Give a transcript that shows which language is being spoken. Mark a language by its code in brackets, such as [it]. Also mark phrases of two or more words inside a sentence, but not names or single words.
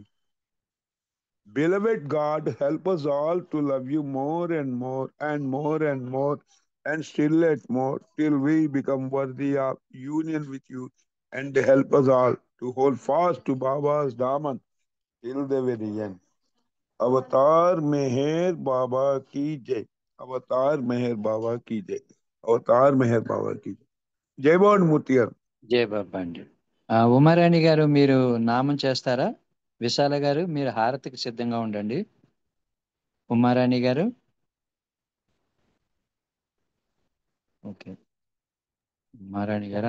[en] Beloved God, help us all to love you more and more and more and more, and still yet more, till we become worthy of union with you, and help us all to hold fast to Baba's daman till the very end. [hi] अवतार मेहर बाबा की जय. अवतार मेहर बाबा की जय. अवतार मेहर बाबा की जय. [te] జై మూర్తి గారు. జై బాబా అండి. ఉమారాణి గారు మీరు నామం చేస్తారా? విశాల గారు మీరు హారతికి సిద్ధంగా ఉండండి. ఉమారాణి గారు. ఓకే. ఉమారాణి గారు